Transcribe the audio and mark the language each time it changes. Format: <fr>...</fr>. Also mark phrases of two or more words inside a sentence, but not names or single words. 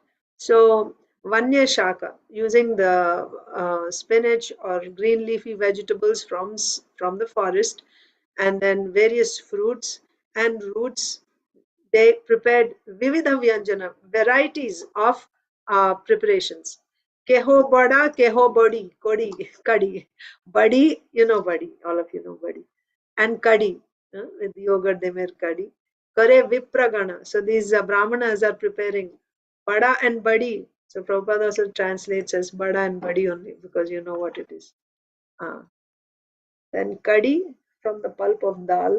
<en>So Vanya Shaka, using the spinach or green leafy vegetables from the forest, and then various fruits and roots. They prepared</en> <bn>বিবিধ ব্যঞ্জন,</bn> <en>varieties of preparations.</en> <bn>কেহ বড়া, কেহ বড়ি, কড়ি, কড়ি. বড়ি, বড়ি,</bn> <en>all of you know badi. And kadi, with yogurt they made kadi.</en> <bn>করে বিপ্রগণ.</bn> <en>So these brahmanas are preparing bada and badi. So Prabhupada also translates as bada and badi only because you know what it is. Then kadi from the pulp of dal.</en>